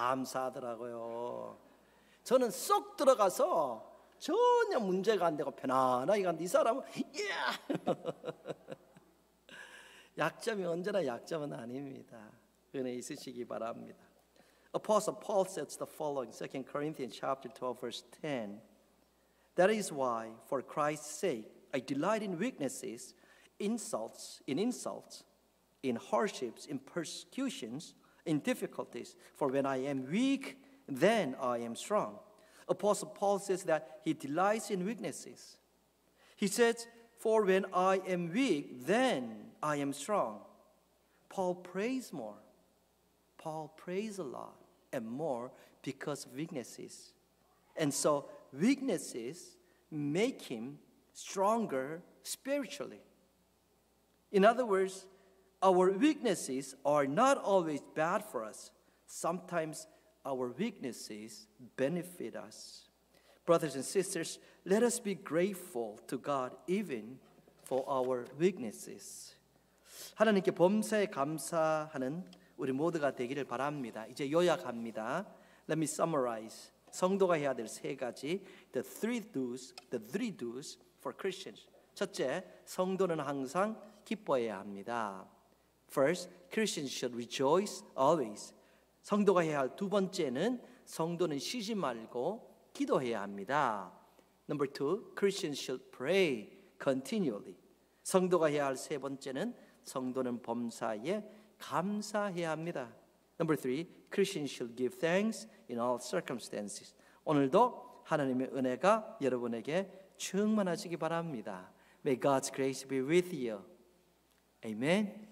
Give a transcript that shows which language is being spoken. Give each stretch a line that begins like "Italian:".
Korean: 감사하더라고요. 저는 쏙 들어가서 전혀 문제가 안 되고 편안하게 갔는데 이 사람은 약점이 언제나 약점은 아닙니다. 은혜 있으시기 바랍니다.
English: Apostle Paul says the following, 2 Corinthians chapter 12 verse 10. That is why, for Christ's sake, I delight in weaknesses, in insults, in hardships, in persecutions, in difficulties. For when I am weak, then I am strong. Apostle Paul says that he delights in weaknesses. He says, for when I am weak, then I am strong. Paul prays more. Paul prays a lot and more because of weaknesses. And so weaknesses make him stronger spiritually. In other words, our weaknesses are not always bad for us. Sometimes our weaknesses benefit us. Brothers and sisters, let us be grateful to God even for our weaknesses.
Korean: 하나님께 범사에 감사하는 우리 모두가 되기를 바랍니다. 이제 요약합니다.
English: Let me summarize.
Korean: 성도가 해야 될 세 가지,
English: the three do's for Christians.
Korean: 첫째, 성도는 항상 기뻐해야 합니다.
English: First, Christians should rejoice always.
Korean: 성도가 해야 할 두 번째는 성도는 쉬지 말고 기도해야 합니다.
English: Number two, Christians should pray continually.
Korean: 성도가 해야 할 세 번째는 성도는 범사에 감사해야 합니다.
English: Number three, Christians should give thanks in all circumstances.
Korean: 오늘도 하나님의 은혜가 여러분에게 충만하시기 바랍니다.
English: May God's grace be with you. Amen.